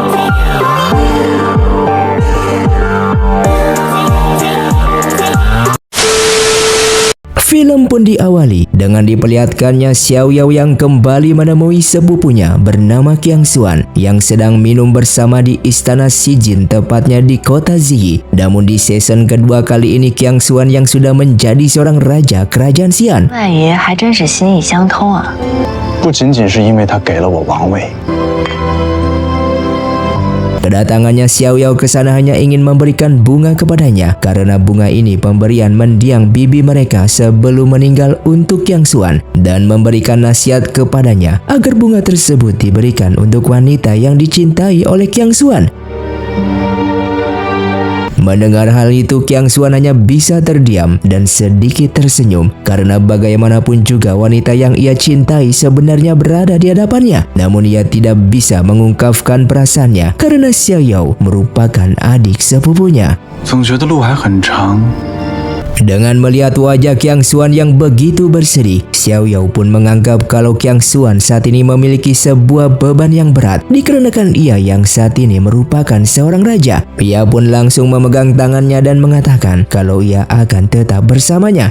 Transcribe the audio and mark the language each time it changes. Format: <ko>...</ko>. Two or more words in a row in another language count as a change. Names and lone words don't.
<id>Film pun diawali dengan diperlihatkannya Xiao Yao yang kembali menemui sepupunya bernama Qiang Xuan yang sedang minum bersama di istana Xijin, tepatnya di kota Ziyi. Namun di season kedua kali ini Qiang Xuan yang sudah menjadi seorang raja kerajaan Xi'an.</id> <zh>外爷还真是心意相通啊！不仅仅是因为他给了我王位。</zh> <id>Kedatangannya Xiao Yao ke sana hanya ingin memberikan bunga kepadanya karena bunga ini pemberian mendiang bibi mereka sebelum meninggal untuk Qiang Xuan, dan memberikan nasihat kepadanya agar bunga tersebut diberikan untuk wanita yang dicintai oleh Qiang Xuan. Mendengar hal itu, Qiang Xuan hanya bisa terdiam dan sedikit tersenyum karena bagaimanapun juga wanita yang ia cintai sebenarnya berada di hadapannya. Namun ia tidak bisa mengungkapkan perasaannya karena Xiao Yao merupakan adik sepupunya.</id> <zh>总觉得路还很长。</zh> <id>Dengan melihat wajah Qiang Xuan yang begitu bersedih, Xiao Yao pun menganggap kalau Qiang Xuan saat ini memiliki sebuah beban yang berat dikarenakan ia yang saat ini merupakan seorang raja. Ia pun langsung memegang tangannya dan mengatakan kalau ia akan tetap bersamanya.</id>